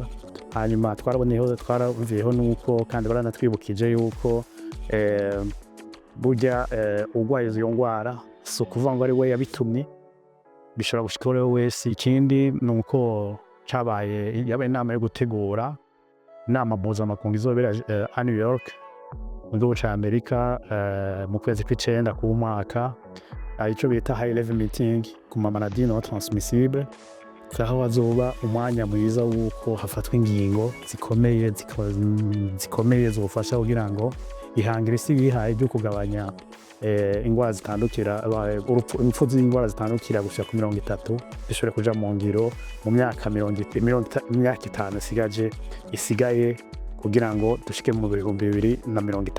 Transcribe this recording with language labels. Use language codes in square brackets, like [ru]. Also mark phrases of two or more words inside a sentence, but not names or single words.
[rn] Hanyuma twaravuyeho nuko kandi baranatwibukije yuko burya ugwaye izo ndwara so kuvuga ngo ari we yabitumye, bishobora gushika uwo wese. Ikindi nuko yabaye inama yo gutegura inama mpuzamakungu izobera New York mu gihugu ca Amerika mu kwezi kw'icenda ku mwaka, ico bita [en] high level meeting [rn] ku mamaladi [fr] non transmissible. [rn] Aho hazoba umwanya mwiza wuko hafatwa ingingo zikomeye zofasha kugira ngo ihangire isi yihaye ryo kugabanya indwara zitandukira, impfu z'indwara zitandukira gushika ku 30 bishobora kuja mu ngiro mu myaka 5 isigaye kugira ngo dushike mu 2030.